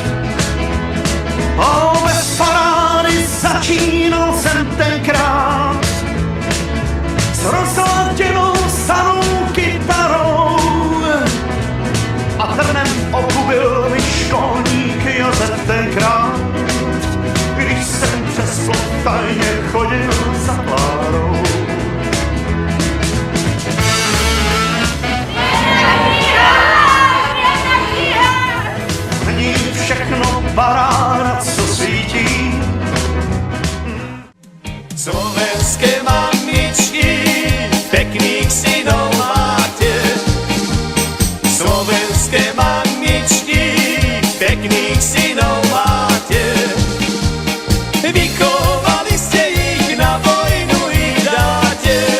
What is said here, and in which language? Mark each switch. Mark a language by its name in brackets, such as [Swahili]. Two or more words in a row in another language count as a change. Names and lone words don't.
[Czech] Bez parády začínal jsem tenkrát s rozladěnou sanou kytarou a trnem v oku byl mi školník Josef tenkrát, když jsem přes plot tajně chodil za Klárou. Není všechno paráda, co svítí. [Slovak] Slovenské mamičky, pekných synov máte. Slovenské mamičky, pekných synov máte. Vychovali ste ich, na vojnu ich dáte.